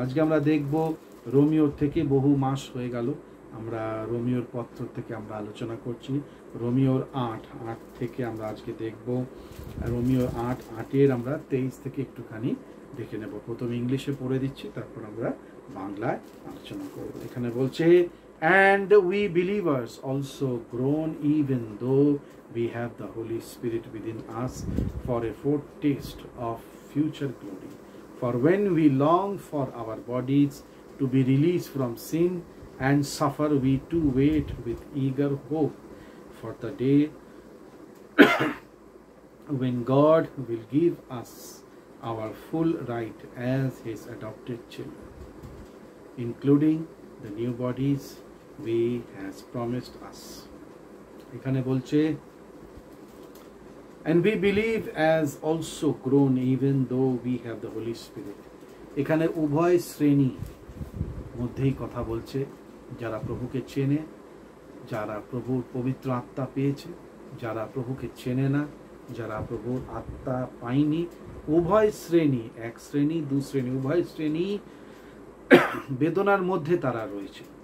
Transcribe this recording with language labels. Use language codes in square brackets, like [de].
[bn] আজকে আমরা দেখব রোমিওর থেকে, বহু মাস হয়ে গেল আমরা রোমিওর পত্র থেকে আমরা আলোচনা করছি। রোমিওর ৮ থেকে আমরা আজকে দেখব রোমিওর ৮-৮ আমরা 23 থেকে একটুখানি দেখে নেব। প্রথমে ইংলিশে পড়ে দিচ্ছি, তারপর আমরা বাংলায় আলোচনা করব। এখানে বলছে, [en] and we believers also groan even though we have the Holy Spirit within us for a foretaste of future glory. For when we long for our bodies to be released from sin and suffer, we too wait with eager hope for the day when God will give us our full right as His adopted children, including the new bodies we has promised us. [bn] এখানে বলছে, [en] and we believe as also grown even though we have the Holy Spirit. [bn] এখানে উভয় শ্রেণী মধ্যেই কথা বলছে, যারা প্রভুকে চেনে, যারা প্রভুর পবিত্র আত্মা পেয়েছে, যারা প্রভুকে চেনে না, যারা প্রভুর আত্মা পায়নি। উভয় শ্রেণী, এক শ্রেণী, দু শ্রেণী, উভয় শ্রেণী বেদনার মধ্যে তারা রয়েছে।